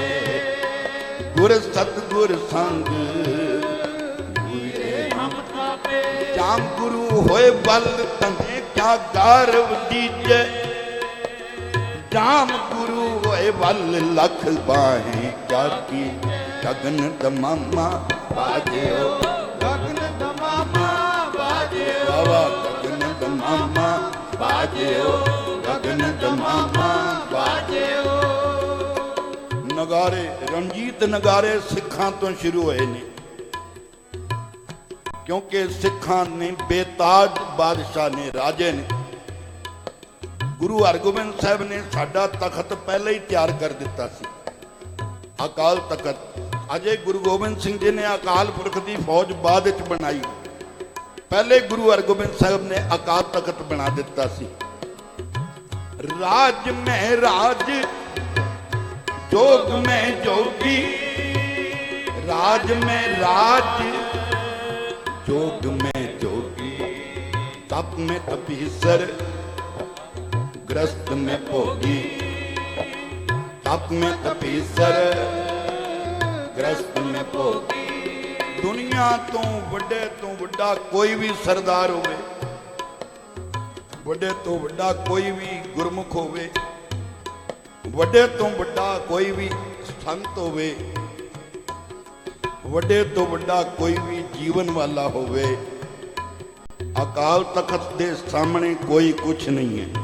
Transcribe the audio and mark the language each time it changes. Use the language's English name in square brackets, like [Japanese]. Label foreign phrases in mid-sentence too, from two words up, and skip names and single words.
[Punjabi] ਗੁਰ ਸਤਗੁਰ ਸੰਗ ਹਮ ਥਾਪੇ। ਜਾਮ ਗੁਰੂ ਹੋਏ ਬਲ ਤਨੇ ਕਿਆ ਗਾਰਵ ਦੀਜੇ। ਜਾਮ ਗੁਰੂ ਹੋਏ ਵਲ ਲਖ ਬਾਹੇਂ ਕਿਆ ਕੀ ਗਗਨ ਦਮਾਮਾ ਬਾਜੇ ਹੋ ਗਗਨ ਦਮਾਮਾ ਬਾਜੇ ਬਾਬਾ ਗਗਨ ਦਮਾਮਾ ਬਾਜੇ ਹੋ ਗਗਨ ਦਮਾਮਾ ਬਾਜੇ ਹੋ। ਨਗਾਰੇ ਰਣਜੀਤ ਨਗਾਰੇ ਸਿੱਖਾਂ ਤੋਂ ਸ਼ੁਰੂ ਹੋਏ ਨੇ ਕਿਉਂਕਿ ਸਿੱਖਾਂ ਨੇ ਬੇਤਾਜ ਬਾਦਸ਼ਾਹ ਨੇ ਰਾਜੇ ਨੇ ਗੁਰੂ ਹਰਗੋਬਿੰਦ ਸਾਹਿਬ ਨੇ ਸਾਡਾ ਤਖ਼ਤ ਪਹਿਲਾਂ ਹੀ ਤਿਆਰ ਕਰ ਦਿੱਤਾ ਸੀ ਅਕਾਲ ਤਖ਼ਤ। ਅਜੇ ਗੁਰੂ ਗੋਬਿੰਦ ਸਿੰਘ ਜੀ ਨੇ ਅਕਾਲ ਪੁਰਖ ਕੀ ਫ਼ੌਜ ਬਾਅਦ ਵਿੱਚ ਬਣਾਈ, ਪਹਿਲਾਂ ਗੁਰੂ ਹਰਗੋਬਿੰਦ ਸਾਹਿਬ ਨੇ ਅਕਾਲ ਤਖ਼ਤ ਬਣਾ ਦਿੱਤਾ ਸੀ। ਰਾਜ ਮੇਂ ਰਾਜ ਜੋਗ ਮੇਂ ਜੋਗੀ, ਰਾਜ ਮੇਂ ਰਾਜ ਜੋਗ ਮੇਂ ਜੋਗੀ, ਤਪ ਮੇਂ ਤਪੀਸਰ ਗ੍ਰਸਤ ਮੇਂ ਭੋਗੀ, ਤਪ ਮੇਂ ਤਪੀਸਰ ਗ੍ਰਸਤ ਮੇਂ ਭੋਗੀ। ਦੁਨੀਆ ਤੋਂ ਵੱਡੇ ਤੋਂ ਵੱਡਾ ਕੋਈ ਭੀ ਸਰਦਾਰ ਹੋਵੇ, ਵੱਡੇ ਤੋਂ ਵੱਡਾ ਕੋਈ ਭੀ ਗੁਰਮੁਖ ਹੋਵੇ, ਵੱਡੇ ਤੋਂ ਵੱਡਾ ਕੋਈ ਭੀ ਸੰਤ ਹੋਵੇ, ਵੱਡੇ ਤੋਂ ਵੱਡਾ ਕੋਈ ਭੀ ਜੀਵਨ ਵਾਲਾ ਹੋਵੇ, ਅਕਾਲ ਤਖ਼ਤ ਦੇ ਸਾਹਮਣੇ ਕੋਈ ਕੁਝ ਨਹੀਂ ਹੈ।